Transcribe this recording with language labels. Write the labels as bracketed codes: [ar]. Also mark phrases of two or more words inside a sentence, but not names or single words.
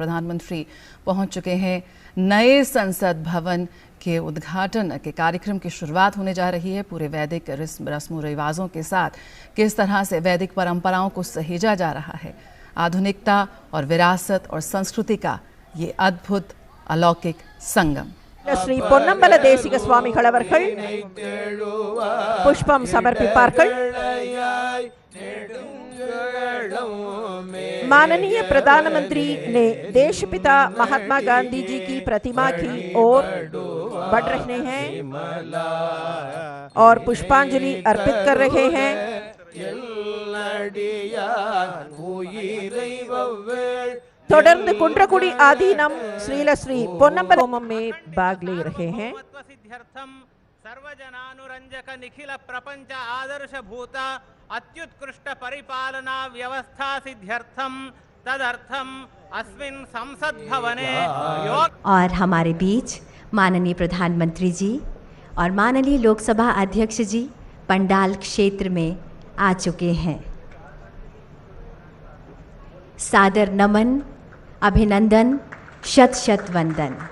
[hi] प्रधानमंत्री पहुंच चुके हैं। नए संसद भवन के उद्घाटन के कार्यक्रम की शुरुआत होने जा रही है। पूरे वैदिक रस्म रिवाजों के साथ किस तरह से वैदिक परंपराओं को सहेजा जा रहा है। आधुनिकता और विरासत और संस्कृति का ये अद्भुत अलौकिक संगम। [ta] श्री பொன்னம்பல தேசிக சுவாமிகள் அவர்கள் புஷ்பம் சமர்ப்பிப்பார்கள்। [hi] माननीय प्रधानमंत्री ने देशपिता महात्मा गांधी जी की प्रतिमा की ओर बढ़ रहे हैं और पुष्पांजलि अर्पित कर रहे हैं। [ta] தொடர்ந்து குன்றக்குடி ஆதீனம் ஸ்ரீலஸ்ரீ பொன்னம்பல ஹோமம் [hi] में भाग ले रहे हैं। [sa] सर्वजनानुरंजक निखिल प्रपंच आदर्श भूत अत्युत्कृष्ट परिपालना व्यवस्था सिद्ध्यर्थम तदर्थम अस्मिन् संसद भवने [hi] और हमारे बीच माननीय प्रधानमंत्री जी और माननीय लोकसभा अध्यक्ष जी पंडाल क्षेत्र में आ चुके हैं। सादर नमन, अभिनंदन, शत शत वंदन।